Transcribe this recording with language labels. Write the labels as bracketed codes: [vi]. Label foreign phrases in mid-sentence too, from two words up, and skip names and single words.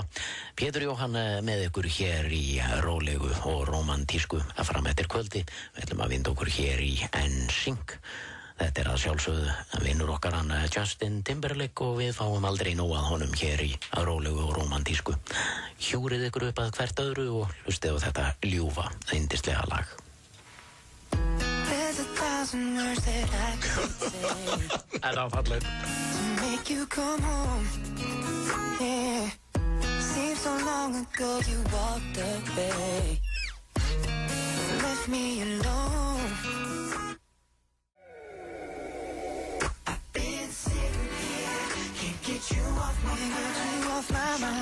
[is] Pétur Jóhann með ykkur hér í rólegu og rómantísku fram eftir kvöldi. Við ætlum að vinda okkur hér í NSYNC. Þetta er að sjálfsögðu vinnur okkar hann Justin Timberlake og við fáum aldrei nóg að honum hér í rólegu og rómantísku. Hjúrið ykkur upp að hvert öðru og hlustið á þetta ljúfa, yndislega lag. [en] There's 1,000 words that I could say [is] Það var fallegt. [en] to make you come home. Yeah. Seems so long ago you walked away, left me alone. Get you off my mind.